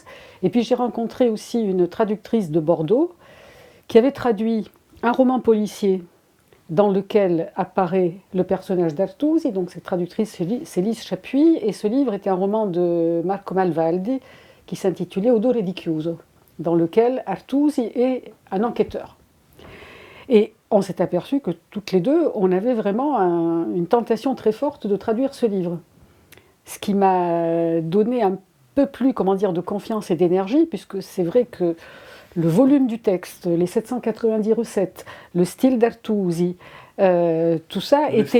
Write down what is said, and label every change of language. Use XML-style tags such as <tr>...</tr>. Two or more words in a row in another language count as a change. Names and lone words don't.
<fr>Et puis j'ai rencontré aussi une traductrice de Bordeaux qui avait traduit un roman policier dans lequel apparaît le personnage d'Artusi, donc cette traductrice c'est Lise Chapuis, et ce livre était un roman de Marco Malvaldi qui s'intitulait Odore di chiuso, dans lequel Artusi est un enquêteur. Et on s'est aperçu que toutes les deux, on avait vraiment une tentation très forte de traduire ce livre. Ce qui m'a donné un peu plus, de confiance et d'énergie, puisque c'est vrai que le volume du texte, les 790 recettes, le style d'Artusi, tout ça était...</fr>